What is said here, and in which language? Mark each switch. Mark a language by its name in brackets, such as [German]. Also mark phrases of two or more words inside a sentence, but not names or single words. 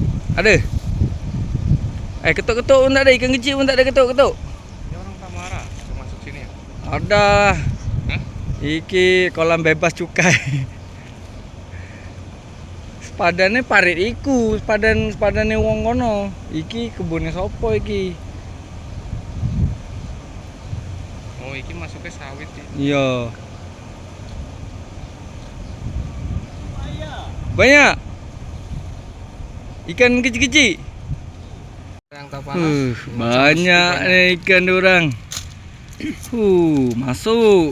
[Malay] Ada? Ketuk-ketuk pun tak ada. Ikan kecil pun tak ada ketuk-ketuk. Dia orang tak marah untuk masuk sini ya? Ada. Hah? Iki kolam bebas cukai. [Javanese] Sepadannya parit iku, sepadane wong kono. Iki kebunnya sopo iki? Oh, iki masuknya sawit ya. [Malay] Iya. Banyak. Ikan kecil-kecil. Yang tak panas. Banyak nih ikan orang. Masuk.